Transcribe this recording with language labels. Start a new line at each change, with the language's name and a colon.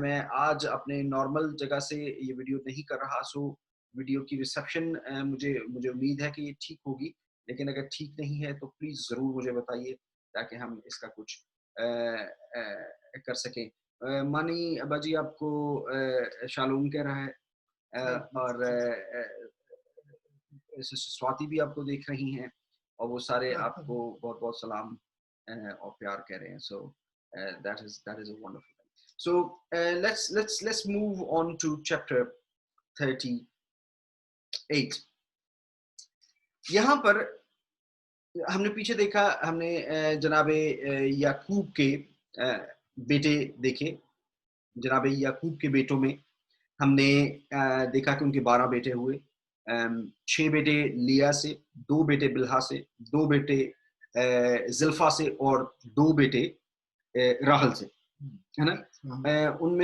Hindi: मैं आज अपने नॉर्मल जगह से ये वीडियो नहीं कर रहा, सो वीडियो की रिसेप्शन मुझे उम्मीद है कि ये ठीक होगी, लेकिन अगर ठीक नहीं है तो प्लीज जरूर मुझे बताइए ताकि हम इसका कुछ कर सकें। मानी अब्बा जी आपको शालूम कह रहा है, और स्वाति भी आपको देख रही हैं, और वो सारे आपको बहुत बहुत सलाम और प्यार कह रहे हैं।
English: So that is a wonderful thing. So let's move on to chapter 38.
Hindi: यहाँ पर हमने पीछे देखा, हमने जनाबे याकूब के बेटे देखे। जनाबे याकूब के बेटों में हमने देखा कि उनके 12 बेटे हुए, 6 बेटे लिया से, 2 बेटे बिल्हा से, 2 बेटे जिल्फा से और 2 बेटे राहल से, है ना।